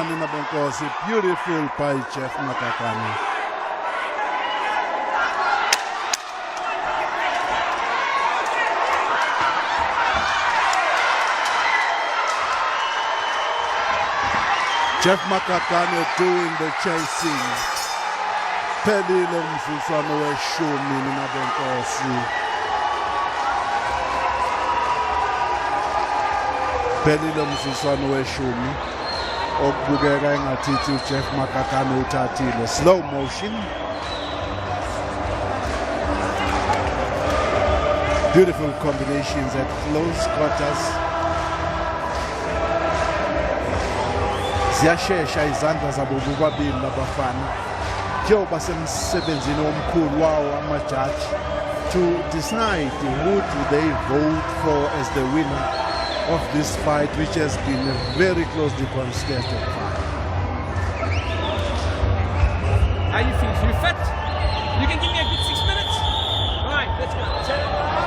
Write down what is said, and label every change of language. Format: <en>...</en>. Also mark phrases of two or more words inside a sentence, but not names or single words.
<en>Nina Benkosi, beautiful by Jeff Makakane. Jeff Makakane doing the chasing.</en> <zu>Pelile mzuzwana weshumi Nina Benkosi. Pelile mzuzwana weshumi. Okubukeka engathi Jeff Makakane uthathile.</zu> <en>Slow motion. Beautiful combinations at close quarters.</en> <zu>Ziyashesha izandla zabo bobabili labafana. Njengoba semsebenzini omkhulu wawo amajaji</zu> <en>to decide who do they vote for as the winner of this fight, which has been a very closely contested fight. How you feel? You fit? You can give me a good 6 minutes? All right, let's go.</en>